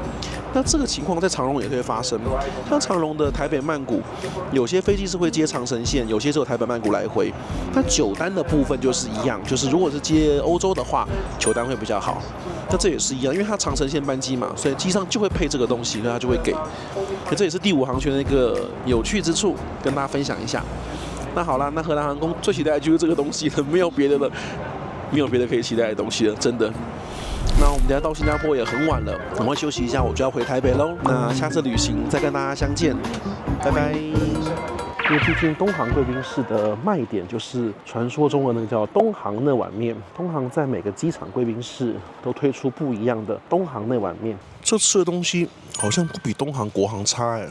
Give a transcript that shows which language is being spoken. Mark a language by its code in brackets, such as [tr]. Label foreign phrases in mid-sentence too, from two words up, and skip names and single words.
[zh] 那這個情況在長榮也可以發生。像長榮的台北曼谷，有些飛機是會接長程線，有些只有台北曼谷來回。那9單的部分就是一樣，就是如果是接歐洲的話，9單會比較好。那這也是一樣，因為它長程線班機嘛，所以機上就會配這個東西，所以它就会給。那這也是第5航權的一個有趣之處，跟大家分享一下。那好啦，那荷蘭航空最期待的就是這個東西了，沒有別的了，沒有別的可以期待的東西了，真的。那我們等下到新加坡也很晚了，我們會休息一下，我就要回台北嘍。那下次旅行再跟大家相見，拜拜。因為畢竟東航貴賓室的賣點就是傳說中的那個叫東航那碗麵。東航在每個機場貴賓室都推出不一樣的東航那碗麵。這吃的東西好像不比東航國航差